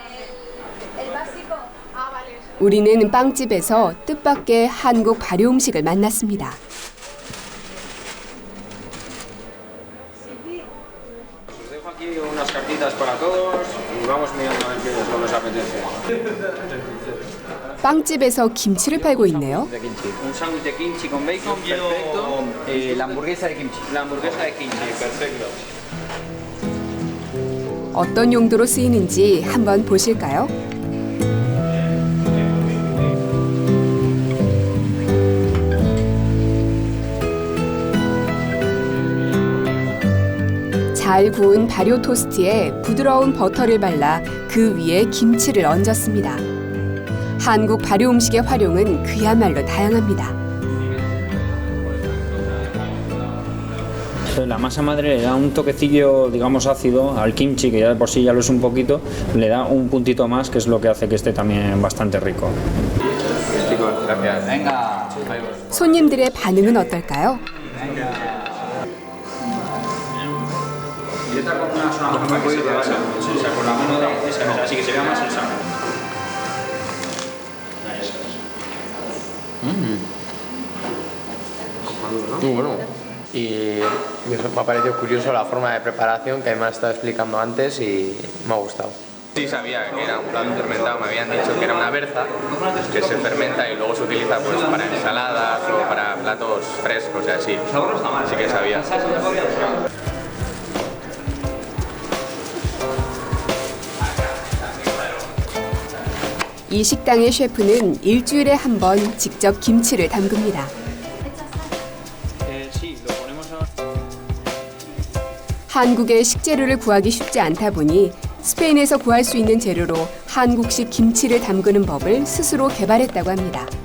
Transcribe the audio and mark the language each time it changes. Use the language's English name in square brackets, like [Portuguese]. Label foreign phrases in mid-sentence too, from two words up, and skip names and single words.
[Korean] 우리는 빵집에서 뜻밖의 한국 발효 음식을 만났습니다. 빵집에서 김치를 팔고 있네요. [Spanish] Un sándwich de kimchi con bacon, perfecto. La hamburguesa de kimchi. La hamburguesa de kimchi, perfecto. [Korean] 어떤 용도로 쓰이는지 한번 보실까요? 잘 구운 발효 토스트에 부드러운 버터를 발라 그 위에 김치를 얹었습니다. 한국 발효 음식의 활용은 그야말로 다양합니다. [Spanish] La masa madre le da un toquecillo, digamos, ácido al kimchi, que ya de por sí ya lo es un poquito, le da un puntito más, que es lo que hace que esté también bastante rico. Chicos, gracias. Venga. [Korean] 손님들의 반응은 어떨까요? [Spanish] Y esta con una zona muy poquito de base, o sea, con la mano de esa mesa, así que se vea más el sándwich. Muy bueno. Y me ha parecido curioso la forma de preparación que además estaba explicando antes y me ha gustado. Sí sabía que era un plato fermentado, me habían dicho que era una berza que se fermenta y luego se utiliza pues para ensaladas o para platos frescos y así. Así que sabía. [Korean] 이 식당의 셰프는 일주일에 한 번 직접 김치를 담급니다. 한국의 식재료를 구하기 쉽지 않다 보니 스페인에서 구할 수 있는 재료로 한국식 김치를 담그는 법을 스스로 개발했다고 합니다.